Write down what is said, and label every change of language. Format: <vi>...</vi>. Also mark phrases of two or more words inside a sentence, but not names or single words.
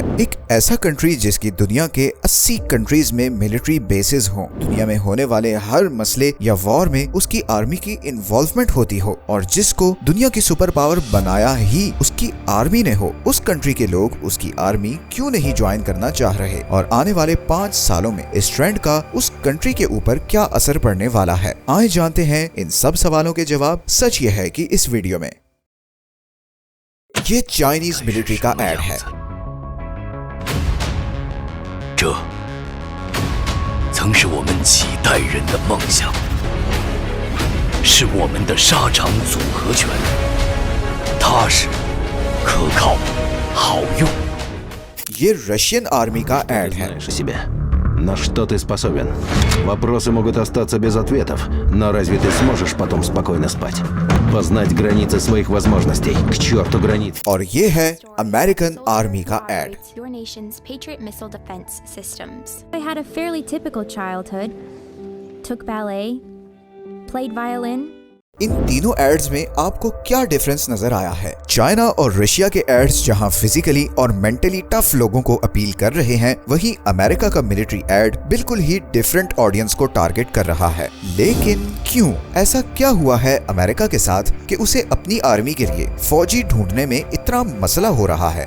<ur>ایک ایسا کنٹری جس کی دنیا کے 80 کنٹریز میں</ur> <en>military bases</en> <ur>ہوں، دنیا میں ہونے والے ہر مسئلے یا وار میں اس کی آرمی کی انوالومنٹ ہوتی ہو، اور جس کو دنیا کی</ur> <en>super power</en> <ur>بنایا ہی اس کی آرمی نے ہو، اس کنٹری کے لوگ اس کی آرمی کیوں نہیں جوائن کرنا چاہ رہے؟ اور آنے والے 5 سالوں میں اس ٹرینڈ کا اس کنٹری کے اوپر کیا اثر پڑنے والا ہے؟ آئے جانتے ہیں ان سب سوالوں کے جواب۔ سچ یہ ہے کہ اس ویڈیو میں یہ</ur> <en>Chinese military</en> <ur>کا ایڈ ہے۔</ur> <zh>这曾是我们几代人的梦想，是我们的沙场组合拳，踏实、可靠、好用。</zh> <ur>یہ</ur> <en>Russian army</en> <ur>کا ایڈ ہے۔</ur> <ru>На что ты способен? Вопросы могут остаться без ответов, но разве ты сможешь потом спокойно спать? Познать границы своих возможностей. К черту границ.</ru> <ur>اور یہ ہے</ur> <en>American army</en> <ur>کا ایڈ۔</ur> <en>Your nation's Patriot missile defense systems. I had a fairly typical childhood. Took ballet, played violin.</en> <ur>ان تینوں ایڈز میں آپ کو کیا ڈیفرنس نظر آیا ہے؟ چائنا اور رشیا کے ایڈز جہاں فزیکلی اور</ur> <en>mentally tough</en> <ur>لوگوں کو اپیل کر رہے ہیں، وہیں امریکہ کا</ur> <en>military ad</en> <ur>بالکل ہی</ur> <en>different audience</en> <ur>کو ٹارگٹ کر رہا ہے۔ لیکن کیوں؟ ایسا کیا ہوا ہے امریکہ کے ساتھ کہ اسے اپنی آرمی کے لیے فوجی ڈھونڈنے میں اتنا مسئلہ ہو رہا ہے؟</ur>